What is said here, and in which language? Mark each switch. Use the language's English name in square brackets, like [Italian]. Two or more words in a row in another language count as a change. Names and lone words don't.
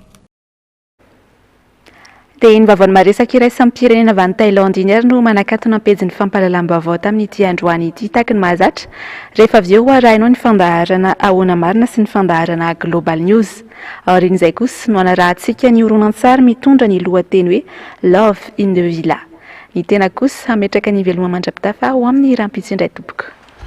[Malagasy] Dia iny vaovao maresaka iray samy pirenena avy any Thailande iny ary no manakatona am-pejin'ny fampahalalam-baovao tamin'ity androany ity taky ny mahazatra rehefa avy eo arahinao ny fandaharana ahoana marina sy ny fandaharana Global News. Aorian'izay kosa no anarahantsika ny horonan-tsary mitondra ny lohateny hoe Love in the Villa. Ny tena kosa hametraka ny veloma mandrapitafa ho amin'ny rampitsy indray tompoko.